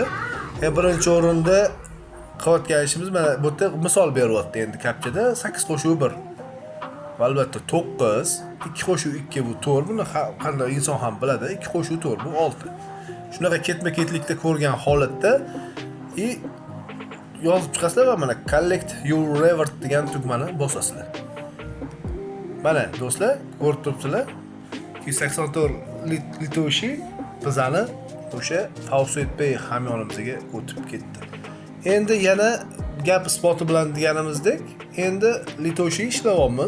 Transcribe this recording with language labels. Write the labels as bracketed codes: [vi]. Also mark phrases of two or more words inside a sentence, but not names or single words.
[uz] Birinchi o'rinda qilayotgan ishimiz mana bu yerda misol beryapti. Endi captchada 8+1. Albatta 9, 2+2 bu 4. Buni qanday inson ham biladi. 2+4 bu 6. Shunaqa ketma-ketlikda ko'rgan holatda yozib chiqasizlar va mana [en] collect your reward [uz] degan tugmani bosasizlar. Mana do'stlar, ko'rib turibsizlar. 284 litoshi bizani o'sha Faucet Pay hamyonimizga o'tib ketdi. Endi yana gap isboti bilan deganimizdek, endi litoshi ishlayapmiz.